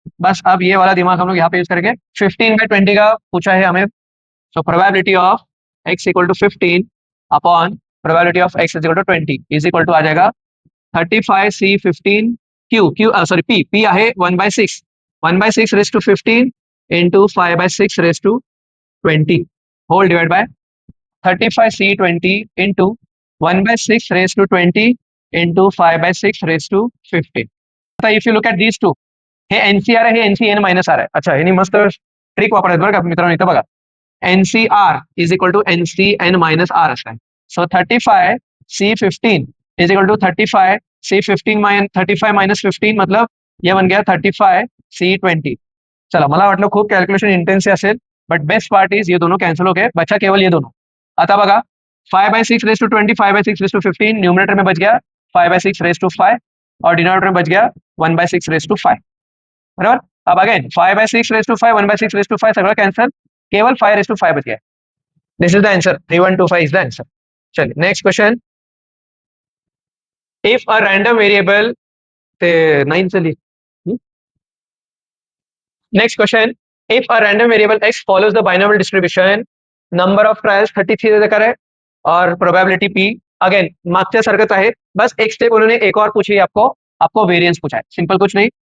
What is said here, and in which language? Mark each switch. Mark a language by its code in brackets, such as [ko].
[hi] बस अब ये वाला दिमाग हम लोग यहाँ पे यूज करेंगे, 15/20 का पूछा है हमें, so probability of x equal to 15 upon probability of x is equal to 20 is equal to आ जाएगा 35c15 q सॉरी [mr] p आहे [hi] 1/6, 1/6 raise to 15 into 5/6 raise to 20 whole divide by 35c20 into 1/6 raise to 20 into 5/6 raise to 15. [mr] आता if you look at these two, हे NCR आहे, हे NCN minus R आहे. अच्छा, यांनी मस्त ट्रिक वापरायचं बरं का मित्रांनो, इथं बघा NCR is equal to NCN minus R असं आहे, so 35c15 is equal to 35c15 35 minus 15 मतलब ये बन गया 35c20. चला, मला वाटलं खूप कॅल्क्युलेशन इंटेन्स असेल, [en] but best part is [hi] ये दोनों कैंसिल हो गए, बचा केवल ये दोनों. आता बघा 5/6 raise to 20 5/6 raise to 15, numerator में बच गया 5/6 रेस टू 5 और डिनोमिनेटर में बच गया 1/6 रेस टू 5, बराबर. अब again 5/6 raise to 5 1/6 raise to 5 [mr] सगळं [hi] कैंसिल, केवल 5 रेस टू 5 बच गया. This is the answer, 3125 is the answer. चलिए next question, if a random variable 9 चलिए next question, [en] if a random variable x follows the binomial distribution, [hi] number of trials 33 दे रखा है और probability p, [mr] again मागच्या सारखंच आहे, [hi] बस एक स्टेप उन्होंने एक और पूछी है, आपको वेरिएंस पूछा है, सिंपल कुछ नहीं.